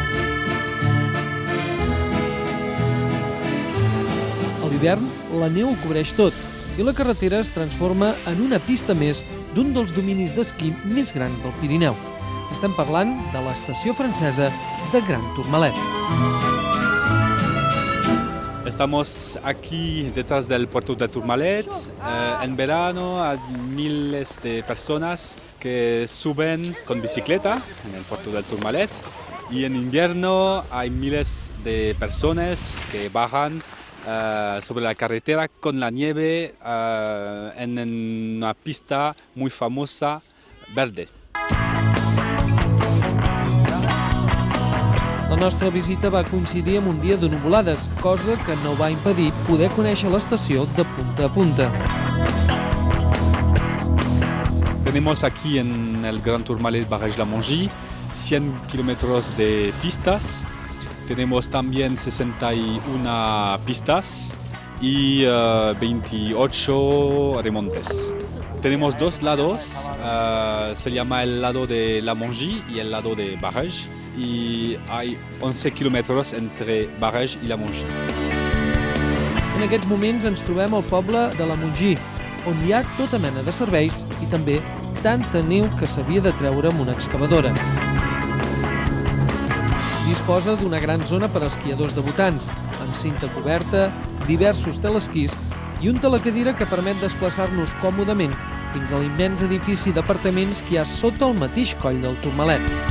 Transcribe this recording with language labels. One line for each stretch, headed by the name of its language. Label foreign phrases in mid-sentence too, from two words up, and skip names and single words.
Catalan: A l'hivern, la neu ho cobreix tot i la carretera es transforma en una pista més d'un dels dominis d'esquí més grans del Pirineu. Estem parlant de l'estació francesa de Gran Tourmalet.
Spanish: Estamos aquí detrás del puerto de Tourmalet. En verano hay miles de personas que suben con bicicleta en el puerto de Tourmalet y en invierno hay miles de personas que bajan sobre la carretera con la nieve en una pista muy famosa verde.
Catalan: La nostra visita va coincidir amb un dia de nuvolades, cosa que no va impedir poder conèixer l'estació de punta a punta.
Spanish: Tenemos aquí en el Gran Tourmalet Barrage La Mongie 100 kilómetros de pistas. Tenemos también 61 pistas y 28 remontes. Tenemos dos lados, se llama el lado de La Mongie y el lado de Barrage. I hay 11 quilòmetres entre Barrage i La Mongie.
Catalan: En aquests moments ens trobem al poble de La Mongie, on hi ha tota mena de serveis i també tanta neu que s'havia de treure amb una excavadora. Disposa d'una gran zona per a esquiadors debutants, amb cinta coberta, diversos telesquís i un telecadira que permet desplaçar-nos còmodament fins a l'immens edifici d'apartaments que hi ha sota el mateix coll del Tourmalet.